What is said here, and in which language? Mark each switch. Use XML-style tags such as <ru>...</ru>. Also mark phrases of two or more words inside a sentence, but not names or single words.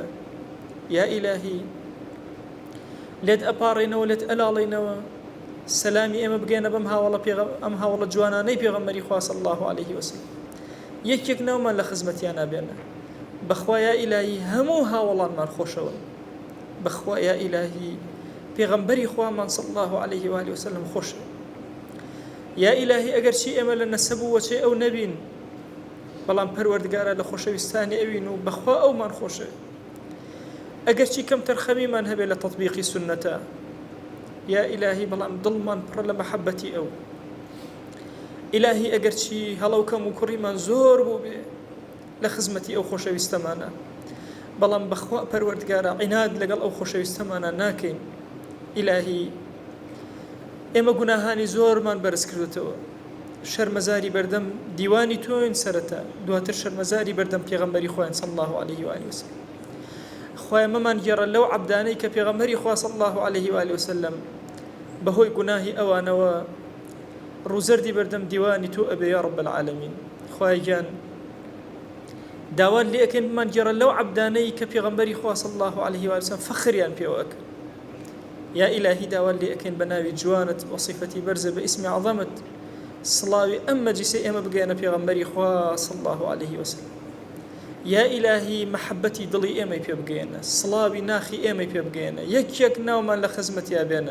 <ckb>یا ئیلاهی لێت ئەپاڕێنەوە، لێت ئەلاڵێنەوە، سەلامی ئێمە بگەێنە بەم هاوڵە جوانانەی پێغەمبەری خوا</ckb> <ar>صلی الله عليه وسلم.</ar> <ckb>یەکێک ناومان لە خزمەتیان نابێنە. بەخوا یا ئیلاهی هەموو هاوڵانمان خۆشەوە. بەخوا یا ئیلاهی پێغەمبەری خوامان</ckb> <ar>صلی الله عليه وآله وسلم</ar> <ckb>خۆشە. یا ئیلاهی ئەگەر چی ئێمە لە نەسەب و وەچێ ئەو نەبین، بەڵام پەروەردگارە لە خۆشەویستانی ئەوین و بەخوا ئەومان خۆشە. ئەگەر چی کەم تەرخەمیمان هەبێ لە تەطبیقی سنەتە، یا ئیلاهی بەڵام دڵمان پڕە لە مەحەبەتی ئەو. ئیلاهی ئەگەر چی هەڵەو کەم و کوڕیمان زۆر بوو بێ لە خزمەتی ئەو خۆشەویستەمانە، بەڵام بەخوا پەروەردگارە عیناد لەگەڵ ئەو خۆشەویستەمانە ناکەین. ئیلاهی ئێمە گوناهانی زۆرمان بەرز کردوتەوە. شەرمەزاری بەردەم دیوانی تۆین سەرەتا، دواتر شەرمەزاری بەردەم پێغەمبەری خۆیان</ckb> <ar>صلی الله عليه وآله وسلم.</ar> <ckb>خوای مەمان گێڕە لەو عەبدانەی کە پێغەمبەری خوا</ckb> <ar>صلی الله عليه وآله وسلم</ar> <ckb>بەهۆی گوناهی ئەوانەوە ڕووزەردی بەردەم دیوانی تۆ ئەبێ</ckb> <ar>یا رب العالمین.</ar> <ckb>خوای گیان داوات لێ ئەکەین بمان گێڕە لەو عەبدانەی کە پێغەمبەری خوا</ckb> <ar>صلی الله عليه وآله وسلم</ar> <ckb>فەخریان پێوە ئەکرد. یا ئیلاهی داوات لێ ئەکەین بە ناوی جوانت و صیفەتی بەرزە بە ئیسمی عەظەمت سڵاوی ئەم مەجلیسەی ئێمە بگەێنە پێغەمبەری خوا</ckb> <ar>صلی الله عليه وسلم.</ar> <ckb>یا ئیلاهی مەحەبەتی دڵی ئێمەی پێ بگەێنە، سڵاوی ناخی ئێمەی پێ بگەێنە، یەک ناومان لە خزمەتیا بێنە.</ckb>